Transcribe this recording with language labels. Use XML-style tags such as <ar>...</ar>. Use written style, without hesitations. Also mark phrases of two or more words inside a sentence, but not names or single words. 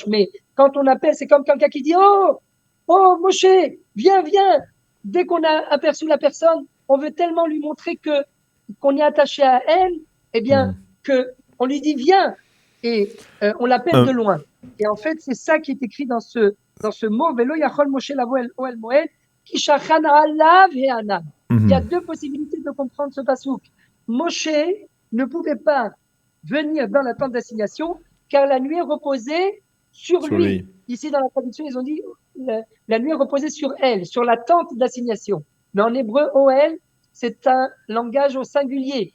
<fr>Mais quand on appelle, c'est comme quelqu'un qui dit oh Moshe, viens. Dès qu'on a aperçu la personne, on veut tellement lui montrer qu'on est attaché à elle, eh bien, que on lui dit viens, et on l'appelle de loin. Et en fait, c'est ça qui est écrit dans ce mot</fr> <he>ולא יכול משה לבוא אל אהל מועד כי שכן עליו הענן.</he> <fr>Il y a deux possibilités de comprendre ce passouk. Moshe ne pouvait pas venir dans la tente d'assignation car la nuée reposait sur lui. Ici, dans la traduction, ils ont dit la nuée reposait sur elle, sur la tente d'assignation. Mais en hébreu, Ohel, c'est un langage au singulier.</fr>